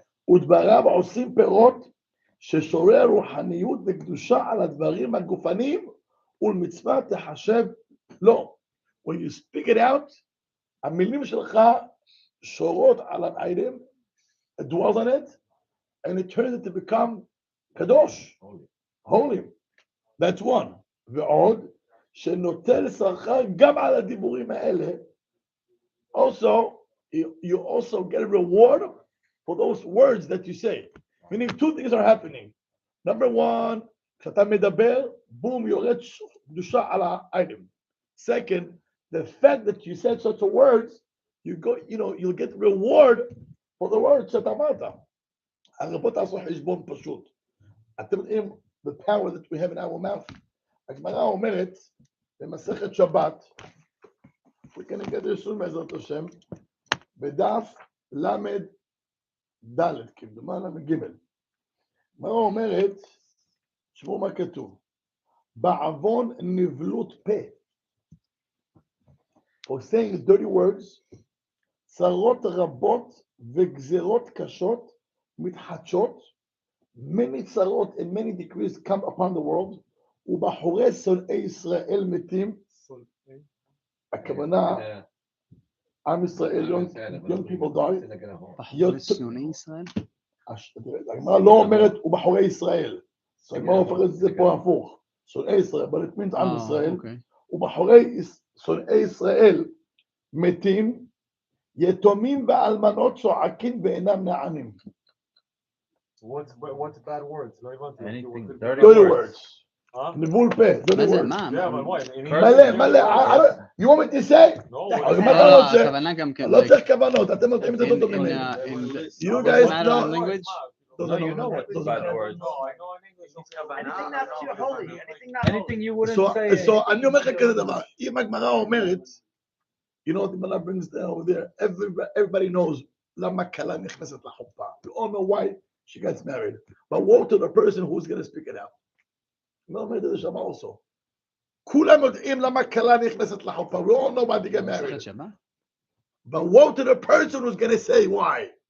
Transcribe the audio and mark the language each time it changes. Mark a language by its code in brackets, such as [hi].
[he] ודבריו עושים פירות, ששורר רוחניות וקדושה על הדברים הגופניים, ולמצווה תחשב לא. [en] When you speak it out, [he] המילים שלך שורות על האייטם, [en] it dwells on it, and it turns it to become קדוש, holy. That's one. [he] ועוד, שנוטל שכר גם על הדיבורים האלה, [en] also, you also get a reward for those words that you say. Meaning two things are happening. Number one, [he] כשאתה מדבר, boom, יורד קדושה על האייטם. [en] Second, the fact that you said such a words, you go, you'll get reward for the words [he] שאתה אמרת. הרי בוא תעשו חשבון פשוט. אתם יודעים, [en] the power that we have in our mouth. [he] הגמרא אומרת, במסכת שבת, [en] we can get this soon [he] בעזרת השם, בדף למד ד' כמדומה למד ג'. הגמרא אומרת, תשמעו מה כתוב, בעוון נבלות פה. [en] For saying dirty words, [he] צרות רבות וגזרות קשות מתחדשות, [en] many צרות and many decrees come upon the world, [he] ובחורי שונאי ישראל מתים, הכוונה, עם ישראל, [en] young people die, [he] בחורי שונאי ישראל? הגמרא לא אומרת ובחורי ישראל, הגמרא הופכת את זה פה הפוך, שונאי ישראל, [en] but it means [he] עם ישראל, ובחורי שונאי ישראל מתים, יתומים ואלמנות צועקים ואינם נענים. [en] What's bad words? Anything dirty words. [he] נבול פה, מה זה, [en] מלא, you want me to say? [he] הכוונה גם כן. לא צריך כוונות, אתם יודעים את זה טוב ממני. [en] You guys know. No, you know what bad words. Anything not too holy, anything you wouldn't say. So [he] אני אומר לך כזה דבר, אם הגמרא אומרת, [en] you know what the Gemara brings down over there, everybody knows [he] למה כלה נכנסת לחופה. [en] You all know why she gets married. But woe to the person who's going to speak it out. [he] לא אומר את זה שם also. כולם יודעים למה כלה נכנסת לחופה. [en] We all know why they get married. But woe to the person who's going to say why.